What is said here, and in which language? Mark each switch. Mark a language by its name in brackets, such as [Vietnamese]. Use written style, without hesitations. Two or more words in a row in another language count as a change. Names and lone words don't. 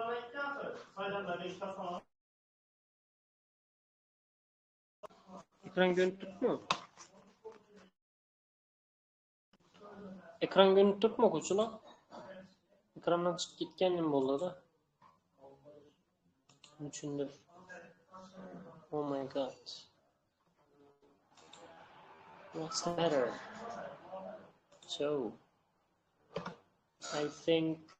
[Uzbek] Ekranga turibmi? Ekranga turibmi o'quvchilar? Ekrandan chiqib ketganim bo'ldi-da. Uchundir. [English] Oh my god. What's the matter? So, I think